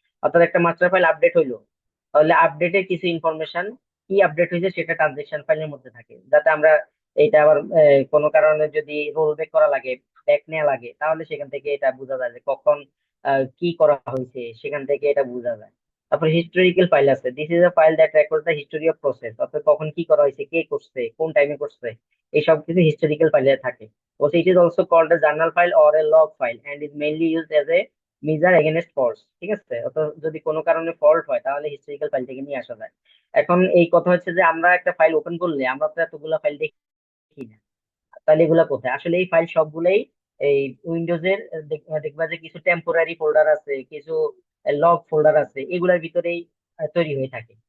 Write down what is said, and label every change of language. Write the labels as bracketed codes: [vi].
[bn] অর্থাৎ একটা master file update হইলো, তাহলে আপডেটের কিছু ইনফরমেশন কি আপডেট হয়েছে সেটা ট্রানজেকশন ফাইলের মধ্যে থাকে, যাতে আমরা এইটা আবার কোনো কারণে যদি রোল ব্যাক করা লাগে, ব্যাক নেওয়া লাগে, তাহলে সেখান থেকে এটা বোঝা যায় যে কখন কি করা হয়েছে, সেখান থেকে এটা বোঝা যায়। তারপর হিস্টোরিক্যাল ফাইল আছে, [en] This is a file that record the history of process. [bn] অর্থাৎ কখন কি করা হয়েছে, কে করছে, কোন টাইমে করছে, এই সব কিছু হিস্টোরিক্যাল ফাইলে থাকে। [en] Also, it is also called a journal file or a log file and is mainly used as a measure against faults। [bn] ঠিক আছে, অর্থাৎ যদি কোনো কারণে ফল্ট হয় তাহলে হিস্টোরিক্যাল ফাইল থেকে নিয়ে আসা যায়। এখন এই কথা হচ্ছে যে আমরা একটা ফাইল ওপেন করলে আমরা তো এতগুলা ফাইল দেখি না, তাহলে এগুলা কোথায়, আসলে এই ফাইল সবগুলাই এই উইন্ডোজের দেখবা যে কিছু টেম্পোরারি ফোল্ডার আছে, কিছু লগ ফোল্ডার আছে, এগুলার ভিতরেই তৈরি হয়ে থাকে।